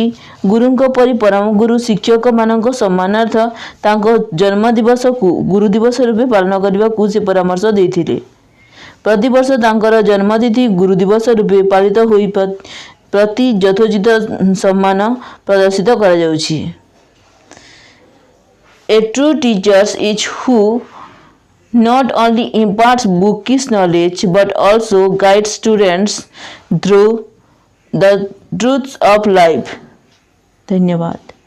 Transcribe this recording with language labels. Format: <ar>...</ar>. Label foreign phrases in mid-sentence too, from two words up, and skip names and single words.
<or>ଗୁରୁଙ୍କ ପରି ପରମଗୁରୁ ଶିକ୍ଷକମାନଙ୍କ ସମ୍ମାନାର୍ଥ ତାଙ୍କ ଜନ୍ମଦିବସକୁ ଗୁରୁ ଦିବସ ରୂପେ ପାଳନ କରିବାକୁ ସେ ପରାମର୍ଶ ଦେଇଥିଲେ। ପ୍ରତିବର୍ଷ ତାଙ୍କର ଜନ୍ମତିଥି ଗୁରୁ ଦିବସ ରୂପେ ପାଳିତ ହୋଇ ପ୍ରତି ଯଥୋଚିତ ସମ୍ମାନ ପ୍ରଦର୍ଶିତ କରାଯାଉଛି।</or> <en>A true teacher is who not only imparts bookish knowledge but also guides students through the truths of life.</en> <hi>धन्यवाद।</hi>